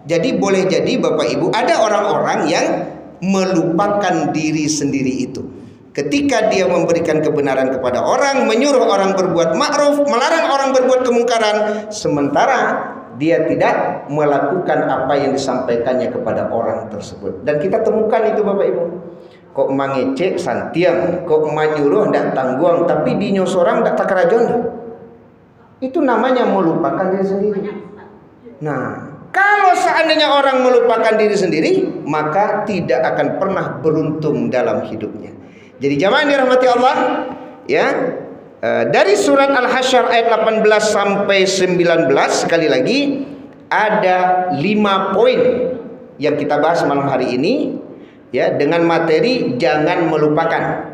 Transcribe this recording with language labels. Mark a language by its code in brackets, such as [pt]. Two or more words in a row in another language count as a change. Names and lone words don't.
[id] Jadi boleh jadi Bapak Ibu ada orang-orang yang melupakan diri sendiri itu. Ketika dia memberikan kebenaran kepada orang, menyuruh orang berbuat ma'ruf, melarang orang berbuat kemungkaran, sementara dia tidak melakukan apa yang disampaikannya kepada orang tersebut. Dan kita temukan itu Bapak Ibu. [min] Kok mangecek santiang, kok menyuruh ndak tangguang, tapi dinyo sorang ndak takarajon. [id] Itu namanya melupakan diri sendiri. Nah, kalau seandainya orang melupakan diri sendiri, maka tidak akan pernah beruntung dalam hidupnya. Jadi jamaah dirahmati Allah, ya, Dari surat Al-Hasyr ayat 18 sampai 19 sekali lagi ada 5 poin yang kita bahas malam hari ini ya, dengan materi jangan melupakan.